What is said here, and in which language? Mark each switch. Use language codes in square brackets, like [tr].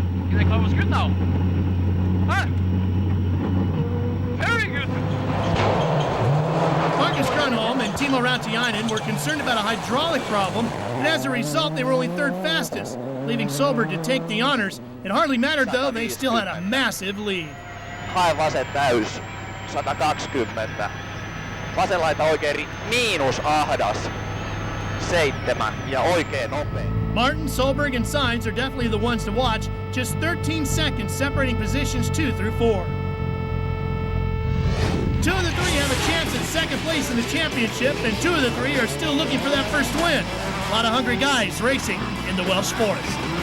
[en] You think I was good now? Huh? Very good. Marcus Grönholm and Timo Rautiainen were concerned about a hydraulic problem, and as a result, they were only 3rd fastest, leaving Solberg to take the honors. It hardly mattered, though. They still had a massive lead. [fi] Hae vasen täys. 120. Vasen laita oikein miinus ahdas. 7 ja oikein nopea. [en] Martin, Solberg, and Sainz are definitely the ones to watch. Just 13 seconds separating positions 2 through 4. 2 of the 3 have a chance at second place in the championship, and 2 of the 3 are still looking for that first win. A lot of hungry guys racing in the Welsh forest.